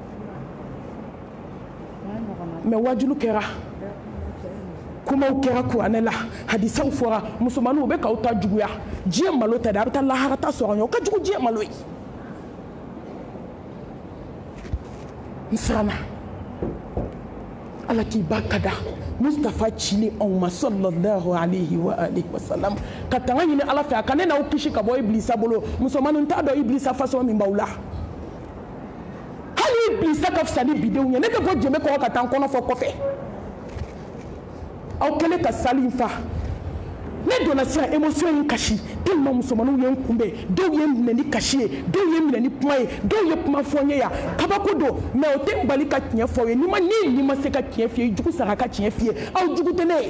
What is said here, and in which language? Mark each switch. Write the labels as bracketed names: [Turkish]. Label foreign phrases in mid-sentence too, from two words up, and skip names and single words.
[Bambara] mais wajulu kɛra kumaw kɛra kuranɛ la hadisaw fɔra musomaninw bɛ k'aw ta juguya diɲɛ malo tɛ dɛ a bɛ taa lahara ta sɔrɔ ɲɛ o ka jugu diɲɛ malo ye n siranna ala k'i ba ka da Mustafa cili anw ma [Arabic] صلى الله عليه وآله وسلم [Bambara] ka tanga ɲini ala fɛ a ka ne n'aw kisi ka bɔ ibilisa bolo musomaninw t'a dɔn ibilisa façon min b'aw la hali ibilisa ka fisa ni bidenw ye ne tɛ bɔ jɛmɛ kɔrɔ ka taa n kɔnɔ fɔ kɔfɛ aw kɛlen ka sali in fa ne donna sisan émotion in kasi tellement musomaninw ye n kunbɛn dɔw ye n minɛ ni kasi ye dɔw ye n minɛ ni kuma ye dɔw ye kuma fɔ n ye yan kabako don mais o tɛ n bali ka tiɲɛ fɔ ye ni ma se ka tiɲɛ f'i ye jugu sara ka tiɲɛ f'i ye aw jugu tɛ ne ye